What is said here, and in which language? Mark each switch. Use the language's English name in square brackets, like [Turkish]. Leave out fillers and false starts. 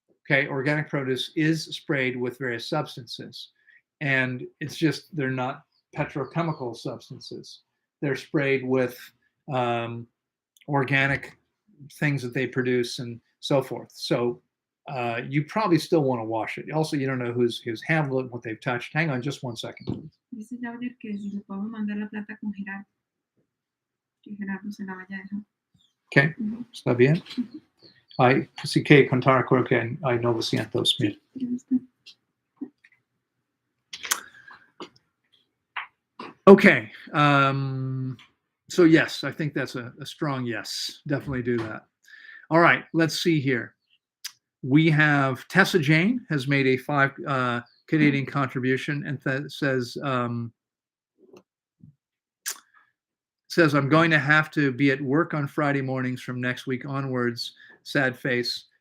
[English] Okay, organic produce is sprayed with various substances, and it's just they're not petrochemical substances. They're sprayed with organic things that they produce and so forth. So you probably still want to wash it. Also, you don't know who's handled it, what they've touched. Hang on just one second, please. [Spanish] Dice Claudia que si le podemos mandar la plata con Gerardo, que Gerardo se la vaya a dejar. Okay, está bien. Ay, sí que contar creo que hay 900,000. [English] Okay, so yes, I think that's a strong yes. Definitely do that. All right, let's see here. We have Tessa Jane has made a 5 Canadian contribution and says, I'm going to have to be at work on Friday mornings from next week onwards. Sad face.